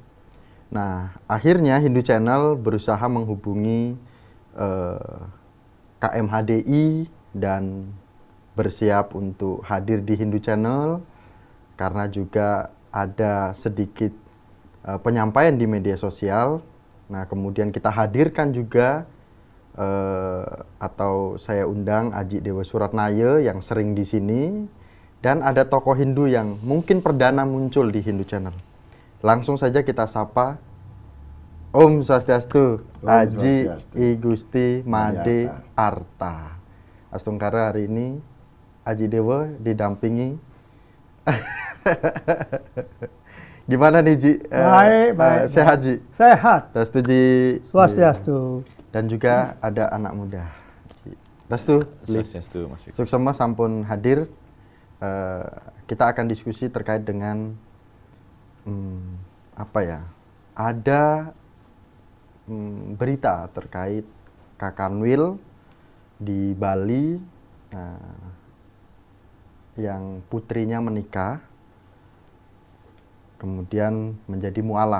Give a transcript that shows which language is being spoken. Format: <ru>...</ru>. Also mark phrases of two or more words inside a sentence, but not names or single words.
<id>Nah, akhirnya Hindu Channel berusaha menghubungi KMHDI dan bersiap untuk hadir di Hindu Channel karena juga ada sedikit penyampaian di media sosial. Nah, kemudian kita hadirkan juga atau saya undang Aji Dewa Suratnaya yang sering di sini, dan ada tokoh Hindu yang mungkin perdana muncul di Hindu Channel. Langsung saja kita sapa. Om Swastiastu, Aji I Gusti Made Arta. Astungkara hari ini Aji Dewa didampingi. Gimana nih Ji? Baik. Sehat Ji? Sehat. Dastu Ji. Swastiastu. Dan juga ada anak muda. Dastu. Swastiastu, Mas Fikri.</id> <ban>Suksema sampun hadir.</ban> <id>Kita akan diskusi terkait dengan ada berita terkait Kakanwil di Bali yang putrinya menikah kemudian menjadi mualaf.</id>